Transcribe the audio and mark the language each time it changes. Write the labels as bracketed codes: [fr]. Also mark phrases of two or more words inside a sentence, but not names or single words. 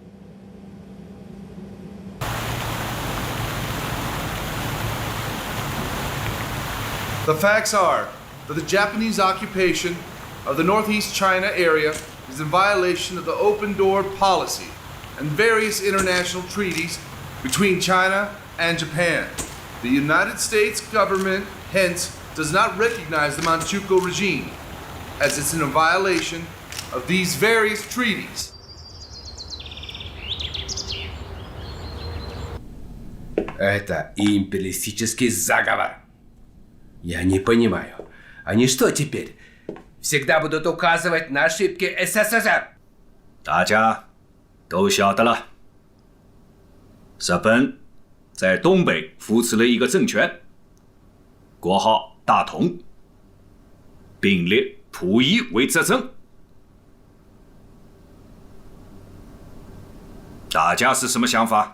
[en] The facts are that the Japanese occupation of the Northeast China area is in violation of the open door policy and various international treaties between China and Japan. The United States government, hence, does not recognize the Manchukuo regime, as it's in a violation of these various treaties. [ru] Это империалистический заговор. Я не понимаю, они что теперь? Всегда будут указывать на ошибки СССР? [zh] 大家都晓得了，日本在东北扶持了一个政权，国号大同，并列溥仪为执政。大家是什么想法？